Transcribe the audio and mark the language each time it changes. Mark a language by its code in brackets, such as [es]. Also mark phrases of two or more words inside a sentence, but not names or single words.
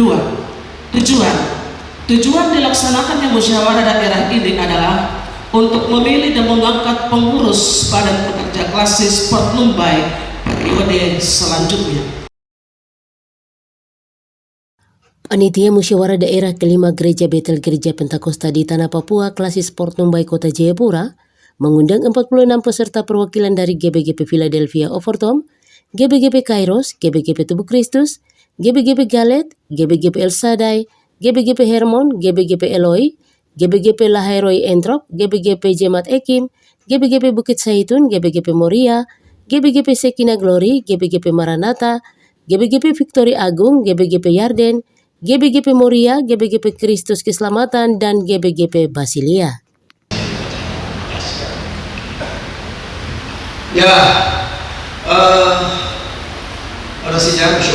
[id] Tujuan dilaksanakannya musyawarah daerah ini adalah untuk memilih dan mengangkat pengurus Badan Pekerja Klasis Pertnumbai periode selanjutnya. Panitia Musyawarah Daerah kelima Gereja Betel Gereja Pentakosta di Tanah Papua Klasis Pertnumbai Kota Jayapura mengundang 46 peserta perwakilan dari GBGP Philadelphia Overton, GBGP Kairos, GBGP Tubuh Kristus, GBGP Galet, GBGP El Sadai, GBGP Hermon, GBGP Eloi, GBGP Lahairoi Entrop, GBGP Jemaat Ekim, GBGP Bukit Saitun, GBGP Moria, GBGP Sekina Glory, GBGP Maranatha, GBGP Victory Agung, GBGP Yarden, GBGP Moria, GBGP Kristus Keselamatan, dan GBGP Basilia. Ya, pada sidang